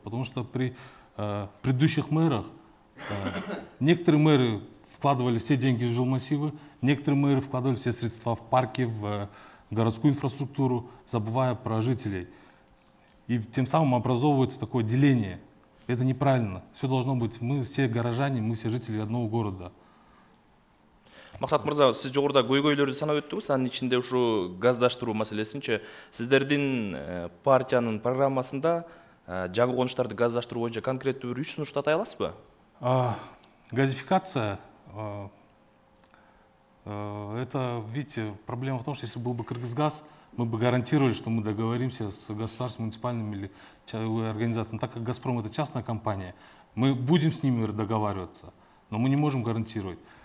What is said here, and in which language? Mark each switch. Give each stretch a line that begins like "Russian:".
Russian: Потому что при предыдущих мэрах некоторые мэры вкладывали все деньги в жилмассивы, некоторые мэры вкладывали все средства в парки, в городскую инфраструктуру, забывая про жителей. И тем самым образовывается такое деление. Это неправильно. Все должно быть, мы все горожане, мы все жители одного города.
Kyrgyz: Максат мырза, сиз жогоруда көйгөйлөрдү санап өттүңүз, анын ичинде ушу газдаштыруу маселесинчи сиздердин партиянын программасында жаңы конуштарды газдаштыруу боюнча конкреттүү бир 3 сунушту атай аласызбы?
Russian: Газификация, это, видите, проблема в том, что если был бы Кыргызгаз, мы бы гарантировали, что мы договоримся с государственным, муниципальным или организацией. Так как «Газпром» — это частная компания, мы будем с ними договариваться, но мы не можем гарантировать.